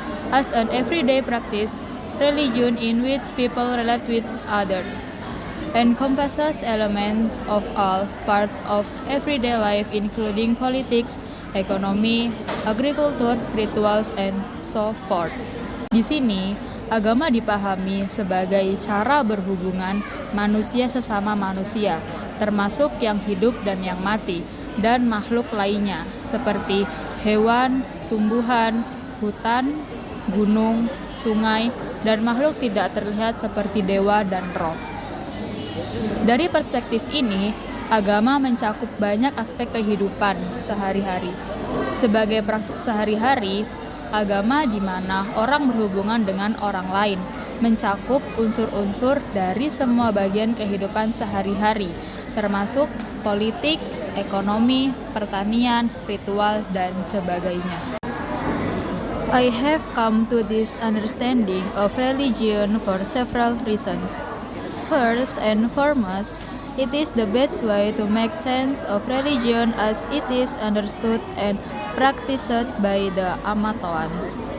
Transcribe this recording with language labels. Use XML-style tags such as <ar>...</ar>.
<en>As an everyday practice, religion in which people relate with others encompasses elements of all parts of everyday life, including politics, economy, agriculture, rituals, and so forth.</en> <id>Di sini, agama dipahami sebagai cara berhubungan manusia sesama manusia, termasuk yang hidup dan yang mati, dan makhluk lainnya, seperti hewan, tumbuhan, hutan, gunung, sungai, dan makhluk tidak terlihat seperti dewa dan roh. Dari perspektif ini, agama mencakup banyak aspek kehidupan sehari-hari. Sebagai praktik sehari-hari, agama di mana orang berhubungan dengan orang lain mencakup unsur-unsur dari semua bagian kehidupan sehari-hari, termasuk politik, ekonomi, pertanian, ritual, dan sebagainya.</id> <en>I have come to this understanding of religion for several reasons. First and foremost, it is the best way to make sense of religion as it is understood and practiced by the Amatoans.</en>